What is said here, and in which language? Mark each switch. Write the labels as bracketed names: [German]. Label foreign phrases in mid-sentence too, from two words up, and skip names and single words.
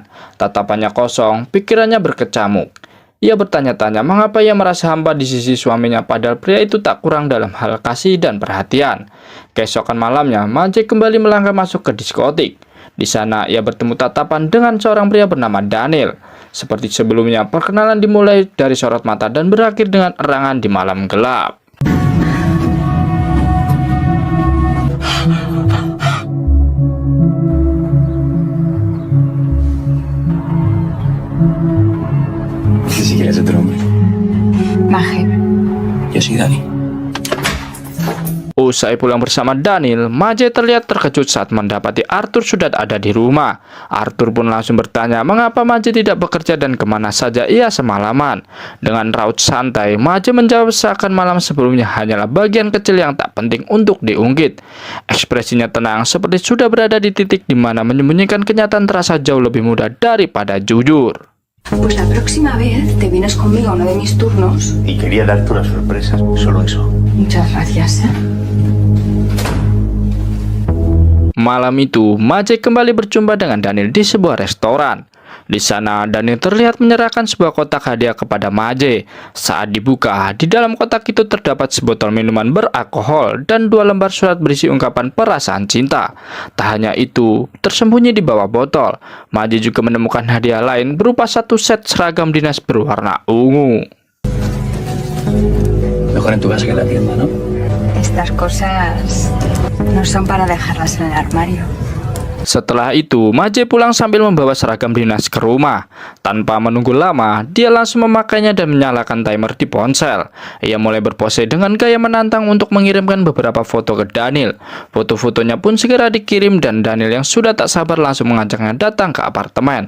[Indonesian] Tatapannya kosong, pikirannya berkecamuk. Ia bertanya-tanya mengapa ia merasa hampa di sisi suaminya, padahal pria itu tak kurang dalam hal kasih dan perhatian. Keesokan malamnya, Maje kembali melangkah masuk ke diskotik. Di sana ia bertemu tatapan dengan seorang pria bernama Daniel. Seperti sebelumnya, perkenalan dimulai dari sorot mata dan berakhir dengan erangan di malam gelap. [Spanish] Si quieres otro hombre. Maje. Yo soy Dani. [Indonesian] Usai pulang bersama Daniel, Maje terlihat terkejut saat mendapati Arthur sudah ada di rumah. Arthur pun langsung bertanya mengapa Maje tidak bekerja dan kemana saja ia semalaman. Dengan raut santai, Maje menjawab seakan malam sebelumnya hanyalah bagian kecil yang tak penting untuk diungkit. Ekspresinya tenang seperti sudah berada di titik di mana menyembunyikan kenyataan terasa jauh lebih mudah daripada jujur. [Spanish] Pues la próxima vez te vienes conmigo a uno de mis turnos. Y quería darte una sorpresa, solo eso. Muchas gracias, ¿eh? [Indonesian] Malam itu, Maje kembali berjumpa dengan Daniel di sebuah restoran. Di sana, Daniel terlihat menyerahkan sebuah kotak hadiah kepada Maje. Saat dibuka, di dalam kotak itu terdapat sebotol minuman beralkohol dan 2 lembar surat berisi ungkapan perasaan cinta. Tak hanya itu, tersembunyi di bawah botol, Maje juga menemukan hadiah lain berupa 1 set seragam dinas berwarna ungu. [Spanish] Mejor en tu casa que en la tienda, ¿no? Estas cosas no son para dejarlas en el armario. [Indonesian] Setelah itu, Maje pulang sambil membawa seragam dinas ke rumah. Tanpa menunggu lama, dia langsung memakainya dan menyalakan timer di ponsel. Ia mulai berpose dengan gaya menantang untuk mengirimkan beberapa foto ke Daniel. Foto-fotonya pun segera dikirim dan Daniel yang sudah tak sabar langsung mengajaknya datang ke apartemen.